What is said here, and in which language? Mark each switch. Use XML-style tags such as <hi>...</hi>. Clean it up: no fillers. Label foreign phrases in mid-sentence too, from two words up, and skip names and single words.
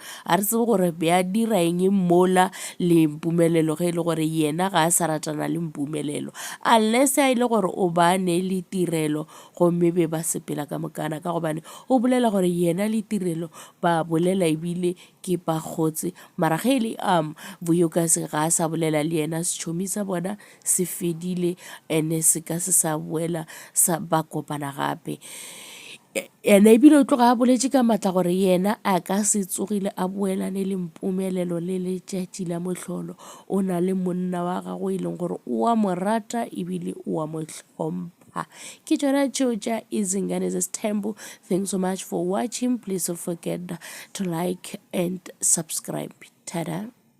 <nso>A re tsebe gore be a dira eng mola le Mpumelelo ge e le gore yena ga a sa ratana le Mpumelelo, unless a e le gore o ba ne le Tirelo gomme be ba sepela ka mokana, ka gobane o bolela gore yena le Tirelo ba bolela ebile ke ba kgotse, mara ge e le Vuyokazi ga a sa bolela le yena, setšhomi sa bona se fedile ene se ka se sa boela ba kopana gape. Ene ebile o tloga a boletše ka maatla gore yena a ka se tsogile a boelane le Mpumelelo le letšatši la mohlolo. O na le monna wa gagwe e leng gore o a mo rata ebile o a mo hlompha. Ke tšona tšeo tša Izingane Tempo.</nso> <en>Thanks so much for watching. Please don't forget to like and subscribe. Tada.</en>